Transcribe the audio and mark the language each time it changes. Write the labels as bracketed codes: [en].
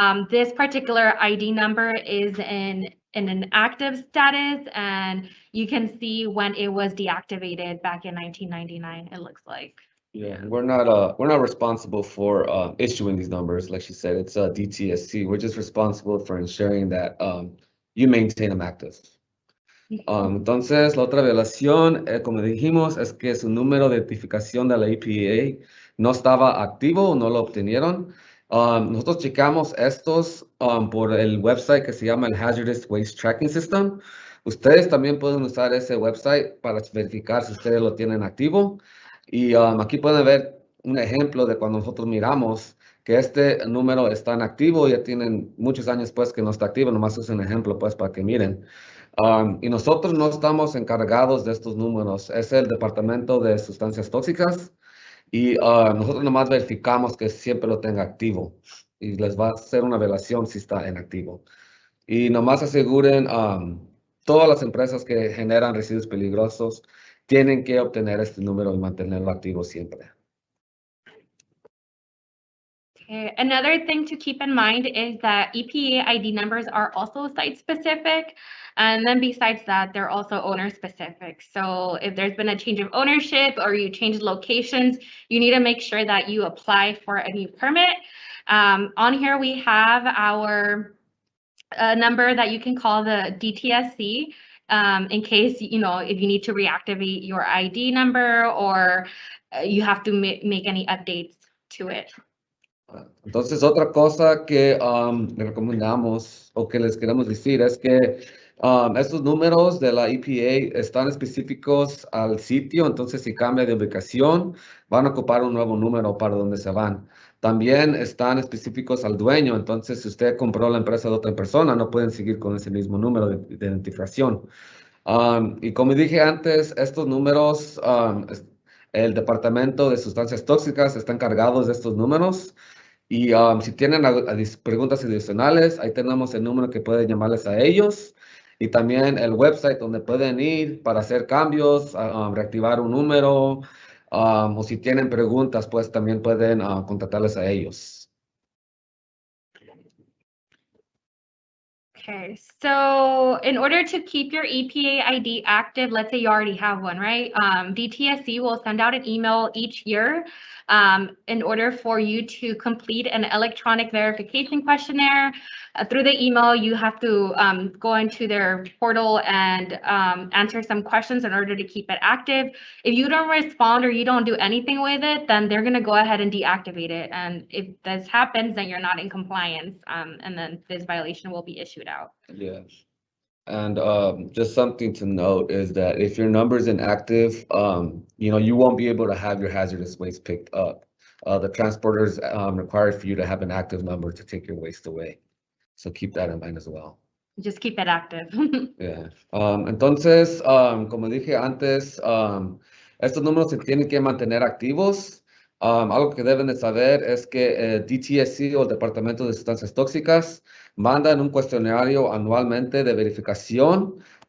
[en] This particular ID number is in an active status, and you can see when it was deactivated back in 1999, it looks like. Yeah, we're not responsible for issuing these numbers. Like she said, it's a DTSC. We're just responsible for ensuring that you maintain them active. [es] Entonces, la otra violación, como dijimos, es que su número de identificación de la EPA no estaba activo, no lo obtenieron. Nosotros checamos estos por el website que se llama el Hazardous Waste Tracking System. Ustedes también pueden usar ese website para verificar si ustedes lo tienen activo. Y aquí pueden ver un ejemplo de cuando nosotros miramos que este número está en activo. Ya tienen muchos años pues que no está activo, nomás es un ejemplo pues para que miren. Y nosotros no estamos encargados de estos números, es el Departamento de Sustancias Tóxicas y nosotros nomás verificamos que siempre lo tenga activo y les va a hacer una evaluación si está en activo. Y nomás aseguren todas las empresas que generan residuos peligrosos tienen que obtener este número y mantenerlo activo siempre. [en] Okay. Another thing to keep in mind is that EPA ID numbers are also site-specific, and then besides that, they're also owner-specific. So if there's been a change of ownership or you change locations, you need to make sure that you apply for a new permit. On here, we have our number that you can call the DTSC. In case, if you need to reactivate your ID number or you have to make any updates to it. [es] Entonces, otra cosa que le recomendamos o que les queremos decir es que estos números de la EPA están específicos al sitio, entonces si cambia de ubicación, van a ocupar un nuevo número para donde se van. También están específicos al dueño, entonces si usted compró la empresa de otra persona, no pueden seguir con ese mismo número de identificación. Y como dije antes, estos números, el Departamento de Sustancias Tóxicas está encargado de estos números Y si tienen preguntas adicionales, ahí tenemos el número que pueden llamarles a ellos. Y también el website donde pueden ir para hacer cambios, reactivar un número. O si tienen preguntas, pues también pueden contactarles a ellos. [en] Okay, so in order to keep your EPA ID active, let's say you already have one, right? DTSC will send out an email each year in order for you to complete an electronic verification questionnaire. Through the email, you have to go into their portal and answer some questions in order to keep it active. If you don't respond or you don't do anything with it, then they're going to go ahead and deactivate it. And if this happens, then you're not in compliance, and then this violation will be issued out. Yeah. And just something to note is that if your number is inactive, you won't be able to have your hazardous waste picked up. The transporters require for you to have an active number to take your waste away. So keep that in mind as well. Just keep it active. Yeah. [es] Entonces, como dije antes, estos números se tienen que mantener activos. Algo que deben de saber es que DTSC o el Departamento de Sustancias Tóxicas mandan un cuestionario anualmente de verificación.